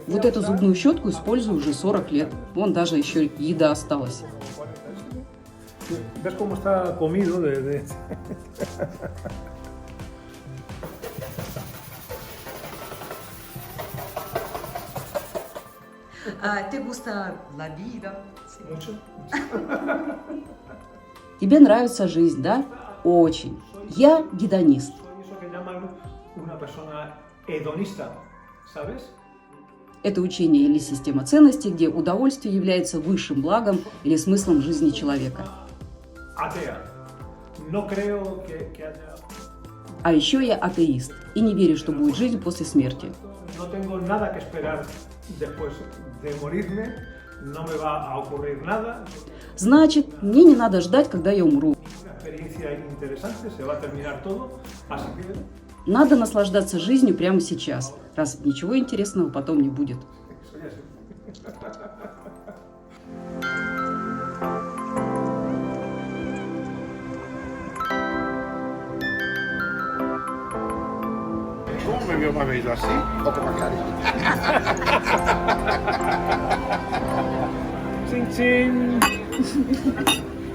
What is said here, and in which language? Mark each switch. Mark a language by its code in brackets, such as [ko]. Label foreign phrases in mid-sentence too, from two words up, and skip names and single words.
[ru] Вот эту зубную щетку использую уже 40 лет. Вон даже еще еда осталась. [es] ¿Ves cómo está comido de... ¿Te gusta la vida? Mucho. [ru] Тебе нравится жизнь, да? Очень. Я гедонист. [es] Eso que llaman una persona hedonista, ¿sabes? [ru] Это учение или система ценностей, где удовольствие является высшим благом или смыслом жизни человека. [es] Atea. No creo que haya... [ru] А еще я атеист и не верю, что будет жизнь после смерти. [es] No tengo nada que esperar después de morirme, no me va a ocurrir nada, [ru] Значит, мне не надо ждать, когда я умру. [es] una experiencia interesante, se va a terminar todo, así que [ru] Надо наслаждаться жизнью прямо сейчас, раз ничего интересного потом не будет. [es] eso ya es. ¿Cómo me veo más bello así o con mascarilla? Chin, chin.